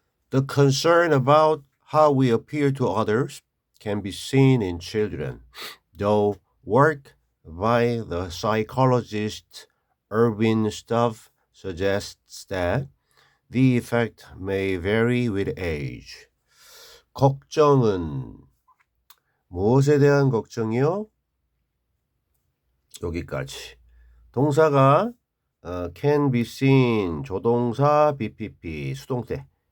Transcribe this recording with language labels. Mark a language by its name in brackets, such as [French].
[English] The concern about how we appear to others can be seen in children, though work by the psychologist Erwin Stubb suggests that the effect may vary with age. [Korean] 걱정은 무엇에 대한 걱정이요? 여기까지. 동사가 [English] can be seen, [Korean] 조동사 BPP, 수동태.